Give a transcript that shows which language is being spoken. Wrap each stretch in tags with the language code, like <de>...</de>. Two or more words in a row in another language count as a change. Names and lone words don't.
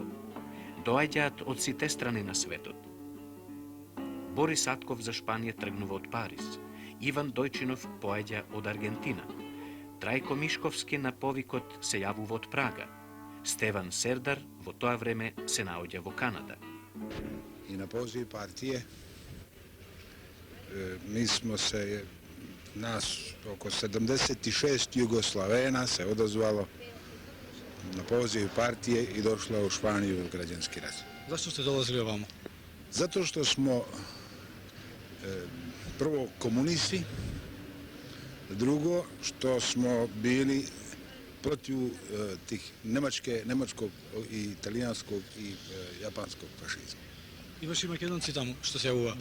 <mk>Доаѓаат од сите страни на светот. Борис Атков за Шпанија тргнува од Париз, Иван Дојчинов поаѓа од Аргентина, Трајко Мишковски на повикот се јавува од Прага, Стеван Сердар во тоа време се наоѓа во Канада.</mk> <sr>И на позив партije mi smo se, nas oko 76 Jugoslavena se odazvalo na poziv partije i došlo u Španiju u građanski rat. Zašto ste dolazili ovamo? Zato što smo prvo komunisti, drugo što smo bili protiv tih nemačkog i italijanskog i japanskog fašizma.</sr> <mk>Имаше и македонци таму што се јавува.</mk>